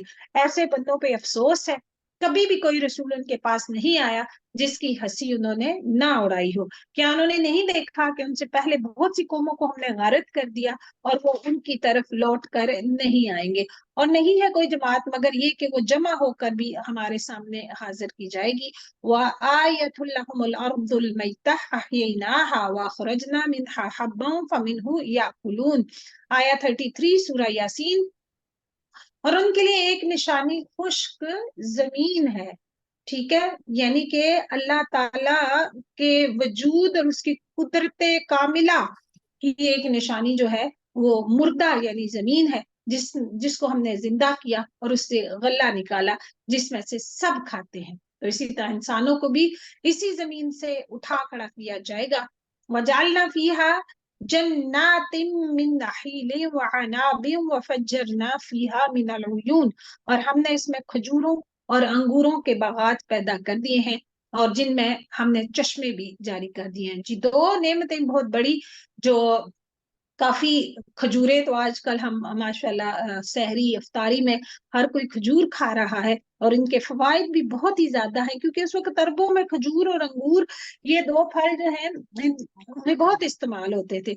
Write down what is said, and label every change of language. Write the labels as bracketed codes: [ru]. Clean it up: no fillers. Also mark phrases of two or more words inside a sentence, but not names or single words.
[hi] ऐसे बंदों पे अफसोस है, कभी भी कोई रसूल उनके पास नहीं आया जिसकी हंसी उन्होंने ना उड़ाई हो। क्या उन्होंने नहीं देखा कि उनसे पहले बहुत सी कौमों को हमने गारत कर दिया और वो उनकी तरफ लौट कर नहीं आएंगे। और नहीं है कोई जमात मगर ये कि वो जमा होकर भी हमारे सामने हाजिर की जाएगी। [ar] وآية لهم الأرض الميتة أحييناها وأخرجنا منها حبا فمنه يأكلون. [hi] आया 33 सूरह यासीन। और उनके लिए एक निशानी खुश्क जमीन है। ठीक है, यानी कि अल्लाह ताला के वजूद और उसकी कुदरत कामिला की एक निशानी जो है वो मुर्दा यानी जमीन है, जिसको हमने जिंदा किया और उससे गल्ला निकाला जिसमें से सब खाते हैं। तो इसी तरह इंसानों को भी इसी जमीन से उठा खड़ा किया जाएगा। [ar] وجعلنا فيها جنات من نخيل وأعناب وفجرنا فيها من العيون. [hi] और हमने इसमें खजूरों और अंगूरों के बागात पैदा कर दिए हैं और जिनमें हमने चश्मे भी जारी कर दिए हैं। जी, दो नेमतें बहुत बड़ी जो काफी खजूरें तो आजकल हम माशाल्लाह सहरी इफ्तारी में हर कोई खजूर खा रहा है और इनके फवाइद भी बहुत ही ज्यादा है, क्योंकि उस वक्त अरबों में खजूर और अंगूर ये दो फल जो हैं इनमें बहुत इस्तेमाल होते थे।